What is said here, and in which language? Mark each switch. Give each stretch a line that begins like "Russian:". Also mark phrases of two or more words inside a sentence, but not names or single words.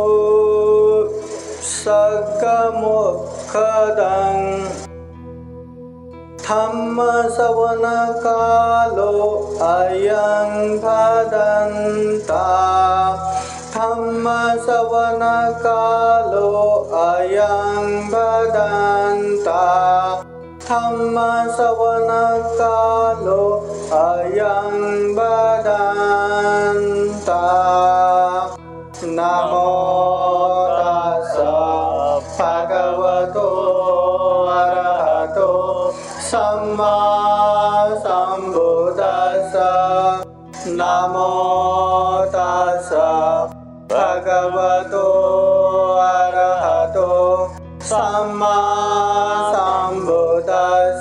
Pali: सद्गमुखदं धम्म श्रवण कालो अयं भदन्ता धम्म श्रवण कालो अयं भदन्ता धम्म श्रवण कालो अयं भदन्ता। नमो तस्स भगवतो अरहतो सम्मा सम्बुद्दस्स। नमो तस्स भगवतो अरहतो सम्मा सम्बुद्दस्स।